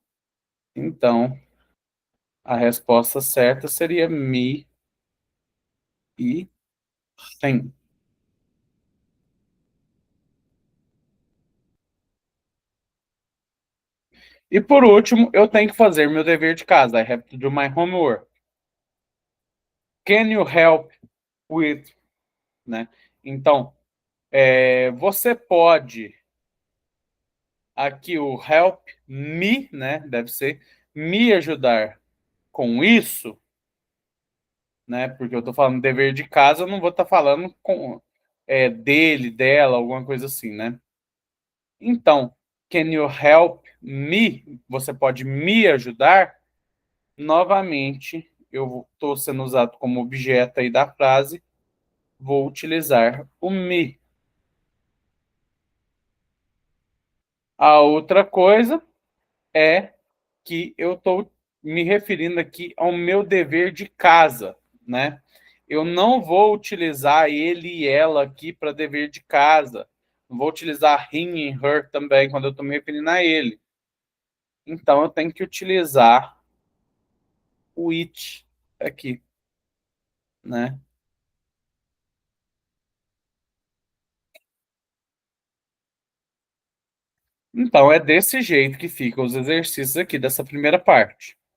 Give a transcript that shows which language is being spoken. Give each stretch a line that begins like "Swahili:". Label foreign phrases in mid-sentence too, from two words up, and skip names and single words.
Portuguese: Então, a resposta certa seria me e him. E por último, eu tenho que fazer meu dever de casa.
English: I have to do my homework. Can you help with,
Portuguese: né? Então, você pode aqui o
English: help me,
Portuguese: né? Deve ser me ajudar com isso, né? Porque eu tô falando dever de casa, eu não vou estar falando com dele, dela, alguma coisa assim, né? Então,
English: can you help me?
Portuguese: Você pode me ajudar? Novamente, eu estou sendo usado como objeto aí da frase, vou utilizar o me. A outra coisa é que eu estou me referindo aqui ao meu dever de casa, né? Eu não vou utilizar ele e ela aqui para dever de casa. Não vou utilizar him e her também quando eu estou me referindo a ele. Então eu tenho que utilizar o it aqui, né? Então é desse jeito que ficam os exercícios aqui dessa primeira parte.